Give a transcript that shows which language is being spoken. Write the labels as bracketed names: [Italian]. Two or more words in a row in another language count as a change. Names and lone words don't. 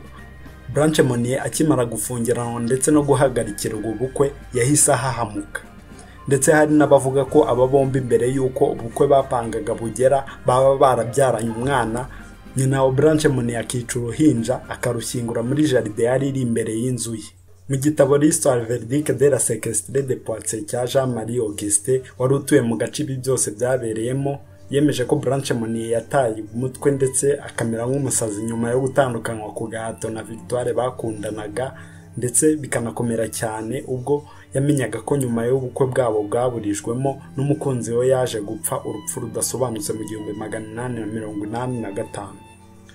[Kinyarwanda] Blanche Monnier akimara gufungiranwa ndetse no guhagarikirwa ubukwe yahise ahahamuka, ndetse hari n'abavuga ko aba bombi mbere y'uko ubukwe bapangaga bugera baba barabyaranye umwana. Nyina wa Blanche Monnier akica uruhinja akarushyingura muri jardin yari iri imbere y'inzu ye. Mu gitabo l'histoire véridique de la séquestrée de Poitiers cya Jean-Marie Auguste wari utuye mu gace ibi byose byabereyemo, yemeje ko Blanche Monnier yataye umutwe ndetse akamera nk'umusazi nyuma yo gutandukanywa ku gahato na Victoire bakundanaga, ndetse bikanakomera cyane ubwo yamenyaga ko nyuma y'ubukwe bwabo bwaburijwemo n'umukunzi we yaje gupfa urupfu rudasobanutse mu 1885.